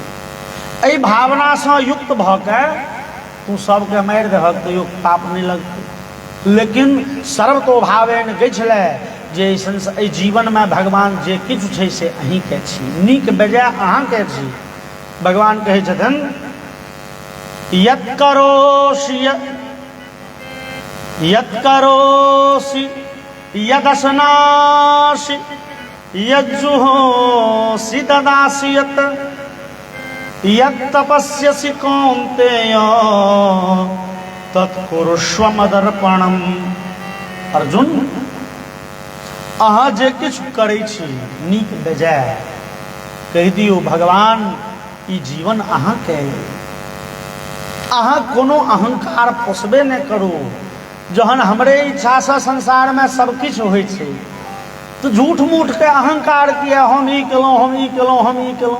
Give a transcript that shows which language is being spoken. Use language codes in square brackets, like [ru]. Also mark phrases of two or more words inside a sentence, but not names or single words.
[mai] एहि भावना से युक्त भ के तू सबके मारि दहक तैयो पाप नहीं लगतै, लेकिन सर्वतोभावेन गछले जे एहि जीवन में भगवान जे किछु छै से अहीं के छी, नीक बेजाय अहाँ के छी। भगवान कहै छथिन [sa] यत् करोसि यदशनासि यज्जुहोसि ददासि यत् तपस्यसि कौन्तेय तत्कुरुष्व मदर्पणम। [mai] अर्जुन अहाँ जे किछु करै छी नीक बेजाय कहि दियौ भगवान ई जीवन अहाँ के। अहाँ कोनो अहंकार पोसबे नहीं करू। जहन हमरे इच्छा से संसार में सब किछु होइ छै तो झूठ मूठ के अहंकार किया, हम ई केलहुँ, हम ई केलहुँ, हम ई केलहुँ।